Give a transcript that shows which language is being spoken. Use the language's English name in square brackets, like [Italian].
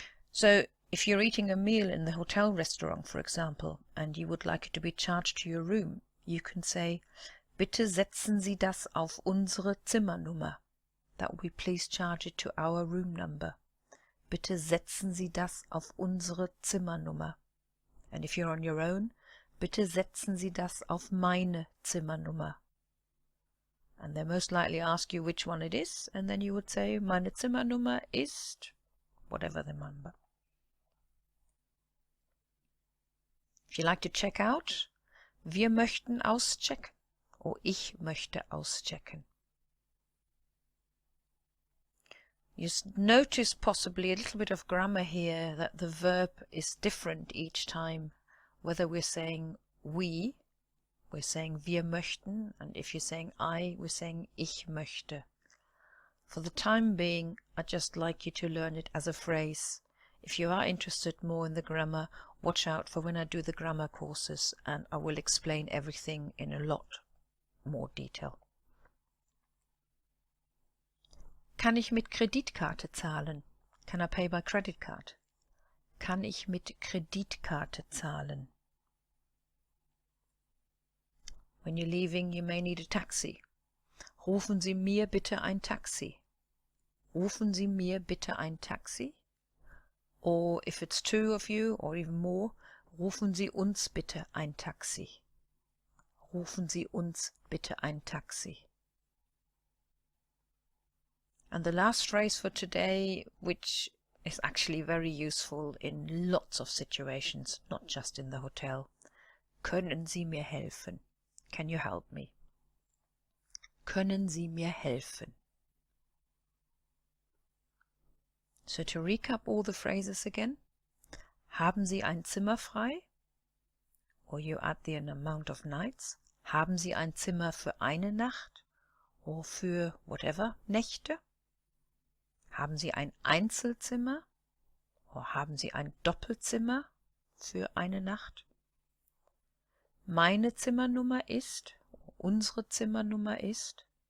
[English] So if you're eating a meal in the hotel restaurant, for example, and you would like it to be charged to your room, you can say, [German] bitte setzen Sie das auf unsere Zimmernummer. [English] That would be, please charge it to our room number. [German] Bitte setzen Sie das auf unsere Zimmernummer. [English] And if you're on your own, [German] bitte setzen Sie das auf meine Zimmernummer. [English] And they most likely ask you which one it is, and then you would say, [German] meine Zimmernummer ist, [English] whatever the number. If you like to check out, [German] wir möchten auschecken, [English] or [German] ich möchte auschecken. [English] You notice possibly a little bit of grammar here, that the verb is different each time, whether we're saying we we're saying [German] wir möchten, [English] and if you're saying I, we're saying [German] ich möchte. [English] For the time being, I'd just like you to learn it as a phrase. If you are interested more in the grammar, watch out for when I do the grammar courses, and I will explain everything in a lot more detail. [German] Kann ich mit Kreditkarte zahlen? [English] Can I pay by credit card? [German] Kann ich mit Kreditkarte zahlen? [English] When you're leaving, you may need a taxi. [German] Rufen Sie mir bitte ein Taxi. Rufen Sie mir bitte ein Taxi. [English] Or if it's two of you or even more, [German] rufen Sie uns bitte ein Taxi. Rufen Sie uns bitte ein Taxi. [English] And the last phrase for today, which is actually very useful in lots of situations, not just in the hotel. [German] Können Sie mir helfen? [English] Can you help me? [German] Können Sie mir helfen? [English] So to recap all the phrases again. [German] Haben Sie ein Zimmer frei? [English] Or you add the amount of nights. [German] Haben Sie ein Zimmer für eine Nacht? Or für whatever, Nächte? Haben Sie ein Einzelzimmer? Or haben Sie ein Doppelzimmer für eine Nacht? Meine Zimmernummer ist, unsere Zimmernummer ist.